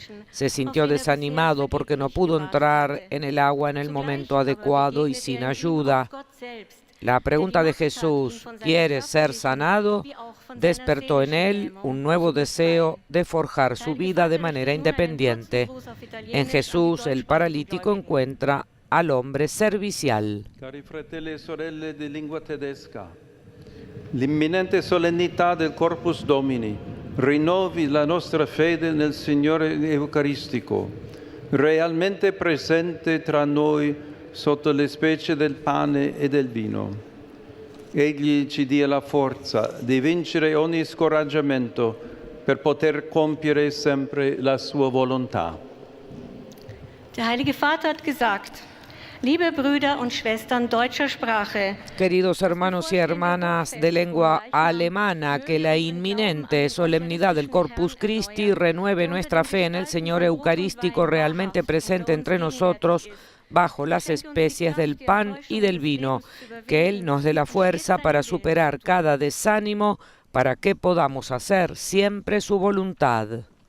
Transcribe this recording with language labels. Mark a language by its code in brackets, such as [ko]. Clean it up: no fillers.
[es] Se sintió desanimado porque no pudo entrar en el agua en el momento adecuado y sin ayuda. La pregunta de Jesús, ¿quieres ser sanado?, despertó en él un nuevo deseo de forjar su vida de manera independiente. En Jesús, el paralítico encuentra al hombre servicial. [it] Cari fratelli e sorelle di lingua tedesca, l'imminente solennità del Corpus Domini rinnovi la nostra fede nel Signore Eucaristico, realmente presente tra noi sotto le specie del pane e del vino. Egli ci dia la forza di vincere ogni scoraggiamento per poter compiere sempre la sua volontà. [de] Der Heilige Vater hat gesagt, liebe Brüder und Schwestern deutscher Sprache, [es] Queridos hermanos y hermanas de lengua alemana, que la inminente solemnidad del Corpus Christi renueve nuestra fe en el Señor Eucarístico realmente presente entre nosotros bajo las especies del pan y del vino, que Él nos dé la fuerza para superar cada desánimo, para que podamos hacer siempre su voluntad.